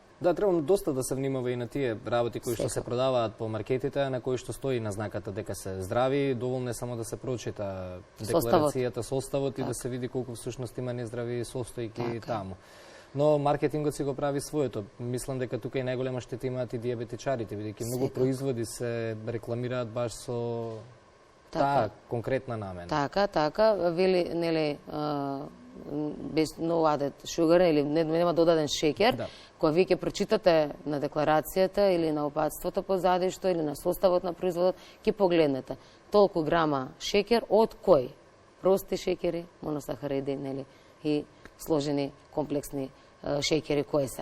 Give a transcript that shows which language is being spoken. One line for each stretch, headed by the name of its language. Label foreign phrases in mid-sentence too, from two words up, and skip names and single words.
Macedonian: Да, треба доста да се внимава и на тие работи кои што се продаваат по маркетите, на кои што стои на знаката дека се здрави, доволно е само да се прочита декларацијата, составот и да се види колку всушност има нездрави состојки таму. Но маркетингот си го прави своето. Мислам дека тука и најголема штета имаат и диабетичарите, бидејќи многу производи се рекламираат баш со таа конкретна намена. Така, вели, нели, без
English: no added sugar,
Macedonian: или нема додаден шеќер, кога вие ќе прочитате на декларацијата или на опатството позади што или на составот на производот, ќе погледнете толку грама шеќер од кој? Прости шеќери, моносахариди, нели, и сложени комплексни шеќери кои се.